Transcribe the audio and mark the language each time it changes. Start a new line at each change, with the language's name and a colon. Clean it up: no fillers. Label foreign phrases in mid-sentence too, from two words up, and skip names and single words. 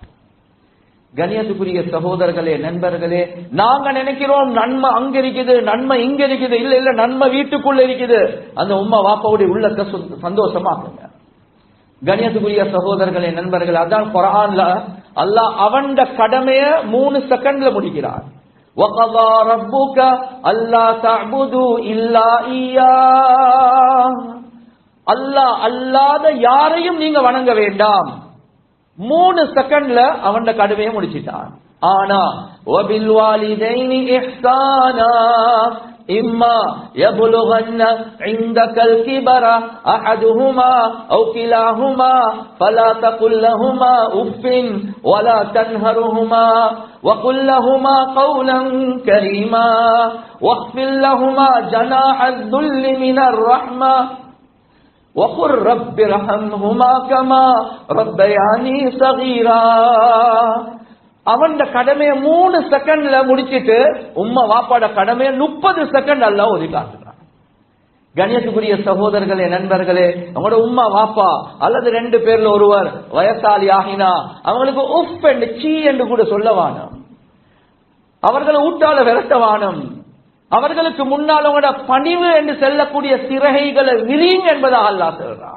Tamil: கண்ணியத்துக்குரிய சகோதரர்களே, நண்பர்களே, நாங்க நினைக்கிறோம் நன்மை அங்க இருக்குது, நன்மை இங்க இருக்குது. இல்ல இல்ல, நன்மை வீட்டுக்குள்ள இருக்குது. அந்த உம்மா வாப்பாவுடைய உள்ளத்தை சந்தோஷமாக்குங்க. கண்ணியத்துக்குரிய சகோதரர்களே, நண்பர்களே, அதான் குர்ஆன்ல அல்லாஹ் அவன்ட கடமைய 3 செகண்ட்ல முடிக்கிறார்.
Arabic: وَقَضَى رَبُّكَ أَلَّا تَعْبُدُوا إِلَّا إِيَّاهُ.
Tamil: அல்லாஹ் அல்லாத யாரையும் நீங்க வணங்க வேண்டாம். 3 செகண்ட்ல அவன்ட கடமையை முடிச்சிட்டான்.
Arabic: ஆனா وَبِالْوَالِدَيْنِ إِحْسَانًا إِمَّا يَبْلُغَنَّ عِندَكَ الْكِبَرَ أَحَدُهُمَا أَوْ كِلَاهُمَا فَلَا تَقُل لَّهُمَا أُفٍّ وَلَا تَنْهَرْهُمَا وَقُل لَّهُمَا قَوْلًا كَرِيمًا وَاخْفِضْ لَهُمَا جَنَاحَ الذُّلِّ مِنَ الرَّحْمَةِ وَقُل رَّبِّ ارْحَمْهُمَا كَمَا رَبَّيَانِي صَغِيرًا.
Tamil: அவன்ட கடமையை 3 செகண்ட்ல முடிச்சிட்டு உம்மா வாப்பாட கடமையை 30 செகண்ட் அல்லாஹ் ஒதுக்காட்டுறான். கண்ணியத்துக்குரிய சகோதரர்களே, நண்பர்களே, அவங்களோட உம்மா வாப்பா அல்லது 2 பேர்ல ஒருவர் வயசாலி ஆகினா அவங்களுக்கு உஃப் என்று சீ என்று கூட சொல்ல வானம், அவர்களை ஊட்டால விரட்ட வானம், அவர்களுக்கு முன்னால் அவங்களோட பணிவு என்று செல்லக்கூடிய சிறகைகளை விரிங்க என்பதாக அல்லாஹ் சொல்றான்.